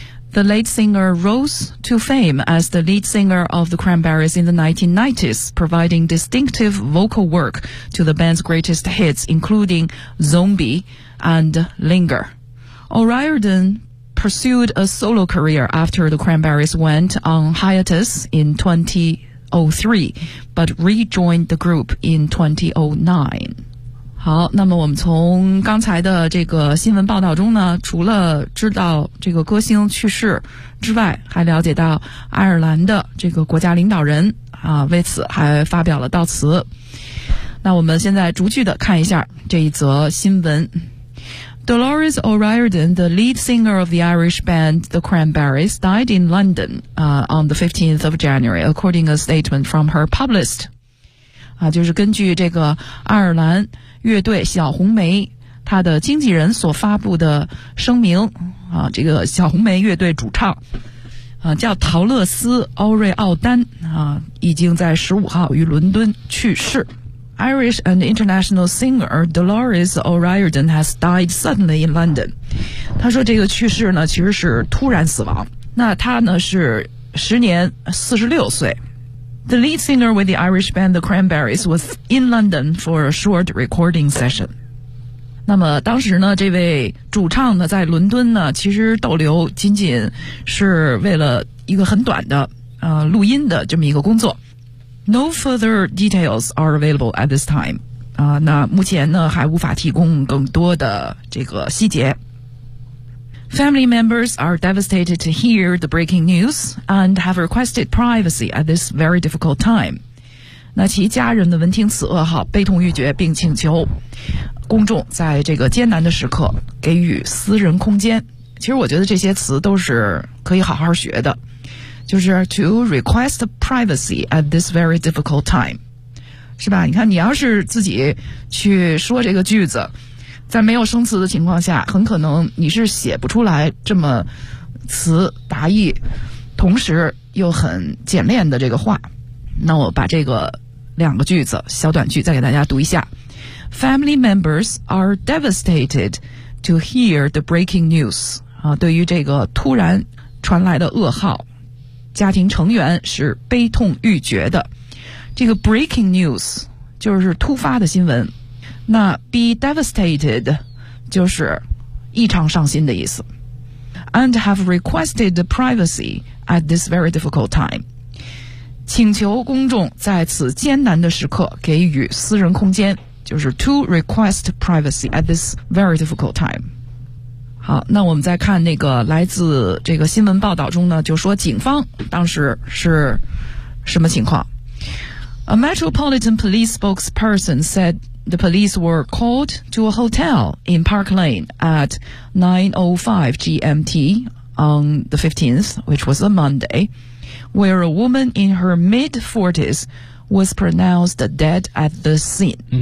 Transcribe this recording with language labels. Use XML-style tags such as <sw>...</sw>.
<en>The late singer rose to fame as the lead singer of the Cranberries in the 1990s, providing distinctive vocal work to the band's greatest hits, including Zombie and Linger. O'Riordan pursued a solo career after the Cranberries went on hiatus in 2003, but rejoined the group in 2009.</en> <zh>好，那么我们从刚才的这个新闻报道中呢，除了知道这个歌星去世之外，还了解到爱尔兰的这个国家领导人啊，为此还发表了悼词。那我们现在逐句的看一下这一则新闻。</zh> <en>Dolores O'Riordan, the lead singer of the Irish band The Cranberries, died in London on the 15th of January, according to a statement from her publicist.</en> <zh>就是根据这个爱尔兰乐队小红梅他的经纪人所发布的声明啊，这个小红莓乐队主唱啊，叫陶乐斯·欧瑞奥丹啊，已经在15号于伦敦去世。</zh> <en>Irish and international singer Dolores O'Riordan has died suddenly in London.</en> <zh>他说这个去世呢其实是突然死亡。那他呢是时年46岁。</zh> <en>The lead singer with the Irish band The Cranberries was in London for a short recording session.</en> <zh>那么当时呢这位主唱呢在伦敦呢其实逗留仅仅是为了一个很短的录音的这么一个工作。</zh> <en>No further details are available at this time.</en> <zh>那目前呢还无法提供更多的这个细节。</zh> <en>Family members are devastated to hear the breaking news and have requested privacy at this very difficult time.</en> <zh>那其家人的闻听此噩耗，悲痛欲绝，并请求公众在这个艰难的时刻给予私人空间。其实我觉得这些词都是可以好好学的。就是</zh> <en>to request privacy at this very difficult time,</en> <zh>是吧？你看，你要是自己去说这个句子，在没有生词的情况下，很可能你是写不出来这么词达意，同时又很简练的这个话。那我把这个两个句子，小短句再给大家读一下。</zh> <en>Family members are devastated to hear the breaking news.</en> <zh>啊，对于这个突然传来的噩耗。家庭成员是悲痛欲绝的。这个</zh> <en>breaking news</en> <zh>就是突发的新闻，那</zh> <en>be devastated</en> <zh>就是异常伤心的意思。</zh> <en>And have requested privacy at this very difficult time，</en> <zh>请求公众在此艰难的时刻给予私人空间，就是</zh> <en>to request privacy at this very difficult time。</en> <zh>好，那我们再看那个来自这个新闻报道中呢，就说警方当时是什么情况。</zh> <en>A Metropolitan Police spokesperson said the police were called to a hotel in Park Lane at 9:05 GMT on the 15th, which was a Monday, where a woman in her mid-40s was pronounced dead at the scene.</en>